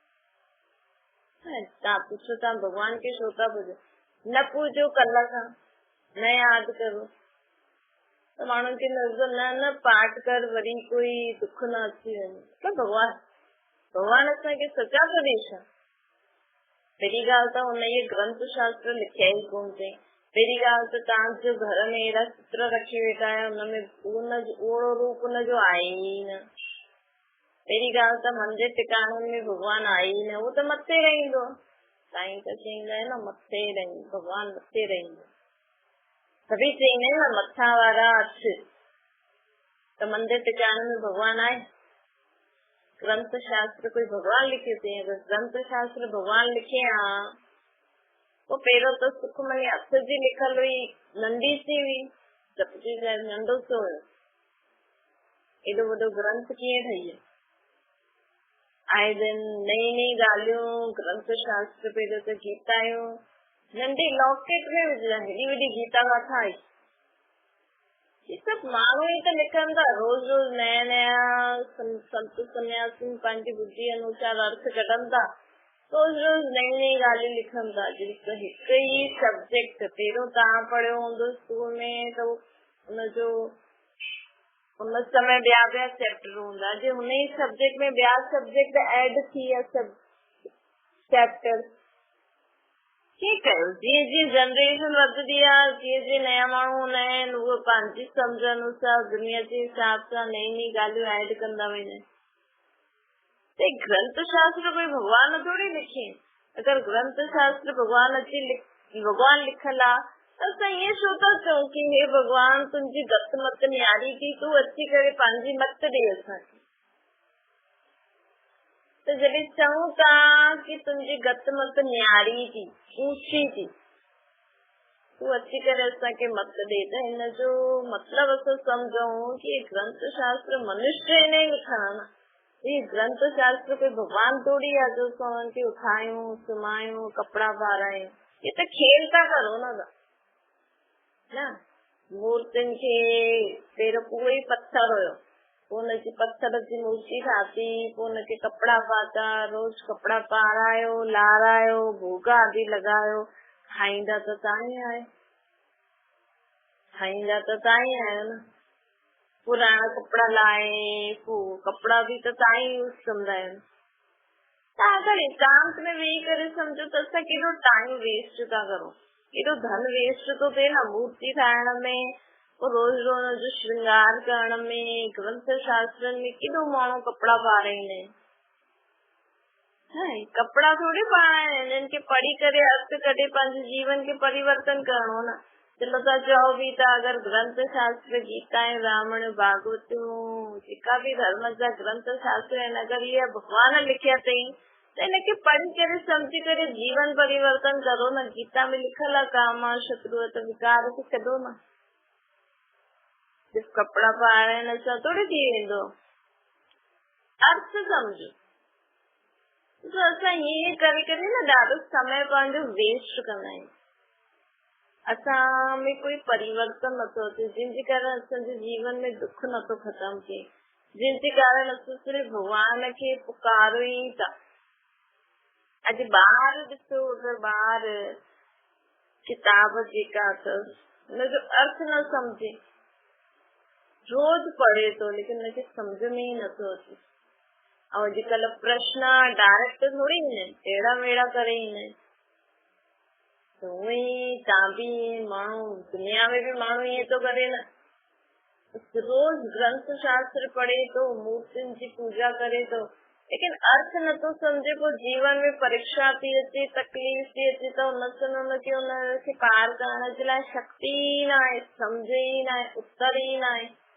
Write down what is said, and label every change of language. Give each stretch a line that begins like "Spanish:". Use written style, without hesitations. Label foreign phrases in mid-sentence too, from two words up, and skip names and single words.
Sindhi: तव्हां पुछो तव्हां भगवान खे छो था पूजो, न पूजो कल्ह खां, न यादि करो, त माण्हुनि खे नज़र न पाठ कर वरी कोई दुख न अची वञे, त भगवान असांखे सचा उपदेश आहे। पहिरीं ॻाल्हि त हुन ये ग्रंथ शास्त्र लिखिया ई कोन अथई। पहिरीं ॻाल्हि त तव्हांजो घर में अहिड़ा चित्र रखी वेठा आहियो, हुनमें ओड़ो रूप हुनजो आहे ई न। पहिरीं ॻाल्हि त मंदिर टिकाणनि में भॻवान आहे ई न, उहो त मथे रहंदो, साईं त चईंदा आहिनि न मथे रहंदो, भॻवान मथे रहंदो, सभी चईंदा आहिनि न मथा वारा हथ, त मंदिर टिकाणनि में भॻवान आहे? ग्रंथ शास्त्र कोई भगवान लिखे थे? अगर ग्रंथ शास्त्र भगवान लिखे हाँ तो पहिरों तो सुखमनी हथ जी लिखल हुई, नंढी सी हुई, जपजी साहिब नंढो सो हुयो, एॾो वॾो ग्रंथ कीअं ठही वियो? आए दिन नई नई ॻाल्हियूं, ग्रंथ शास्त्र पहिरियों त गीतायूं नंढी लॉकेट में विझंदा, हेॾी वॾी गीता किथां आई? ये सब माण्हू ई त लिखनि था, रोज़ रोज़ नया नया संत सन्यासी पंहिंजी बुद्धि अनुसार अर्थ कढनि था, रोज़ रोज़ नई नई ॻाल्हियूं लिखनि था। हिकु ई सब्जेक्ट पहिरियों तव्हां पढ़ियो हूंदो स्कूल में त हुनजो उन समय ॿिया चैप्टर हूंदा, जे हुन ई सब्जेक्ट में ॿिया
English: subject add
Sindhi: थी विया सभु चैप्टर, कीअं कयो? जीअं जीअं जनरेशन वधंदी आहे, जीअं जीअं नया माण्हू हूंदा आहिनि, उहे पंहिंजी सम्झ अनुसार दुनिया जे हिसाब सां नई नई ॻाल्हियूं ऐड कंदा वेंदा आहिनि। त ग्रंथ शास्त्र कोई भगवान थोड़ी लिखे। अगर ग्रंथ शास्त्र भगवान भगवान लिखल आहे त असां ईअं छो था चऊं कि हे भगवान तुंहिंजी गत मत न्यारी थी, तूं अची करे पंहिंजी मत ॾे असांखे। त जॾहिं चऊं था कि तुंहिंजी गत मत न्यारी थी, ऊची थी, तू अची करे असांखे मत ॾे त हिन जो मतिलबु असां सम्झूं कि ग्रंथ शास्त्र मनुष्य ने लिखण न, ये ग्रंथ शास्त्र कोई भगवान थोड़ी है जो उन्हनि खे उठायूं सुम्हायूं कपिड़ा पारायूं। ये त खेल था करो न मूर्तियुनि खे पहिरियों पूरो ई पत्थर हुयो, पोइ हुनजी पत्थर जी मूर्ति ठाती, पोइ हुनखे कपिड़ा पाता, रोज कपिड़ा पारायो लारायो भोग आदि लॻायो, खाईंदा त तव्हां ई आहियो न। पुराना कपिड़ा लाए पोइ कपिड़ा बि त तव्हां ई यूज़ कंदा आहियो। तव्हां अगरि एकांत में वेही करे सम्झो त असां केॾो
English: time waste
Sindhi: था करूं, केॾो धन वेस्ट थो थिए न मूर्ति ठाहिण में, रोज रोज जो श्रृंगार करण में, ग्रंथ शास्त्रनि में केॾो माण्हू कपिड़ा पाराईंदा आहिनि। कपिड़ा थोड़ी पाराइणा आहिनि, हिननि खे पढ़ी करे अर्थ कढे पंहिंजे जीवन खे परिवर्तन करणो न। चलो था चओ बि था अगरि ग्रंथ शास्त्र गीता रामायण भागवतूं जेका बि धर्म जा ग्रंथ शास्त्र आहिनि अगरि इहे भगवान लिखिया अथई त हिनखे पढ़ी करे सम्झी करे जीवन परिवर्तन करो न। गीता में लिखल आहे काम शत्रु त विकार खे छॾो न। सिर्फ कपिड़ा पाराइण सां थोड़ी थी वेंदो, अर्थ सम्झो। तो असां ईअं करे करे न ॾाढो समय पंहिंजो वेस्ट कंदा आहियूं, असां में कोई परिवर्तन नथो अचे, जंहिंजे कारण असांजे जीवन में दुख नथो ख़तम थिए, जंहिंजे कारण असां सिर्फ़ भगवान खे पुकारो ई था। अॼु ॿार ॾिसो, अगरि ॿार किताब जेका अथसि हुनजो अर्थ न सम्झे, रोज पढ़े थो लेकिन हुनखे सम्झ में ई नथो अचे। ऐं अॼुकल्ह प्रश्न डायरेक्ट थोड़ी ईंदा आहिनि, टेड़ा मेड़ा करे ईंदा आहिनि। तव्हां बि माण्हू दुनिया में बि माण्हू ईअं थो करे न, रोज ग्रंथ शास्त्र पढ़े थो, मूर्तियुनि जी पूजा करे थो, लेकिन अर्थ नथो सम्झे। पोइ जीवन में परीक्षा थी अचे, तकलीफ़ थी अचे त हुनखे पार करण जे लाइ शक्ति ई न आहे, सम्झ ई न आहे, उत्तर ई न आहे।